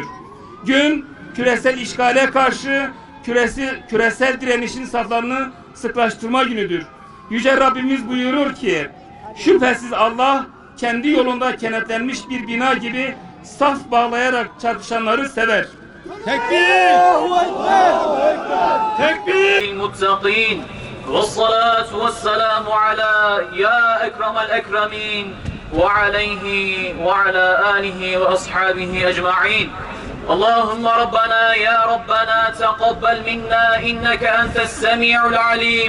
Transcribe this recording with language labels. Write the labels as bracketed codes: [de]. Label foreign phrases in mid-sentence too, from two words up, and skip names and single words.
[tr] Gün küresel işgale karşı küresel direnişin saflarını sıklaştırma günüdür. Yüce Rabbimiz buyurur ki, şüphesiz Allah kendi yolunda kenetlenmiş bir bina gibi saf bağlayarak çarpışanları sever. Tekbir! Tekbir! [ar] المتقين والصلاة والسلام على يا أكرم الأكرمين وعليه وعلى آله وأصحابه أجمعين. اللهم ربنا يا ربنا تقبل منا إنك أنت السميع العليم.